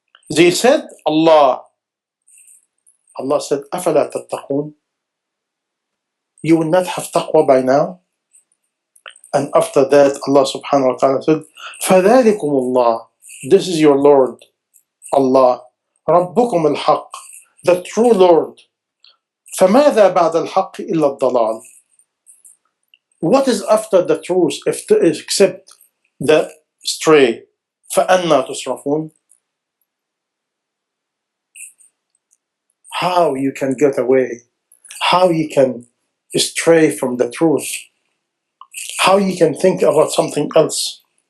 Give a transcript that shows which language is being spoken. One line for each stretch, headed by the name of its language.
English: They said, Allah. Allah said,
Arabic: أَفَلَا تَتَّقُونَ.
English: You will not have taqwa by now? And after that, Allah subhanahu wa ta'ala said,
Arabic: فَذَلِكُمُ اللَّهِ.
English: This is your Lord, Allah.
Arabic: رَبُّكُمُ الْحَقِّ.
English: The true Lord.
Arabic: فَمَاذَا بَعْدَ الْحَقِّ إِلَّا الضَّلَالِ.
English: What is after the truth except the stray?
Arabic: فَأَنَّا تُصْرَفُونَ.
English: How you can get away? How you can stray from the truth? How you can think about something else?